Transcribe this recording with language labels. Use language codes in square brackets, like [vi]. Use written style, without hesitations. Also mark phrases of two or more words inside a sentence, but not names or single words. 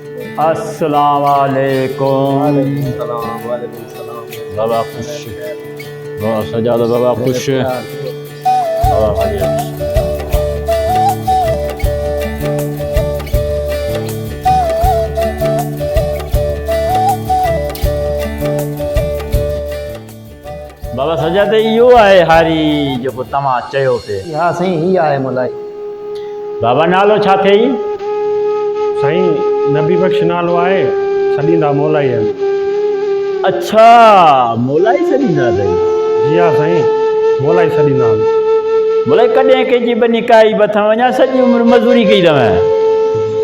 [sd] अस्सलाम वालेकुम। बाबा खुश, बाबा सजाद बाबा खुश, बाबा बढ़िया। बाबा सजाद इहो आहे हारी जेको तव्हां चयो पे। हाँ सही ही आहे मोलाई। बाबा नालो छा थिए? साईं नबी बख्श नालो आहे, सॾींदा मोलाई आहिनि। अच्छा मोलाई सॾींदा अथई। जी हा साईं, मोलाई सॾींदा आहिनि। मोलाई कॾहिं कंहिंजी बनी काई बथा वञा, सॼी उमिरि मज़दूरी कई अथव।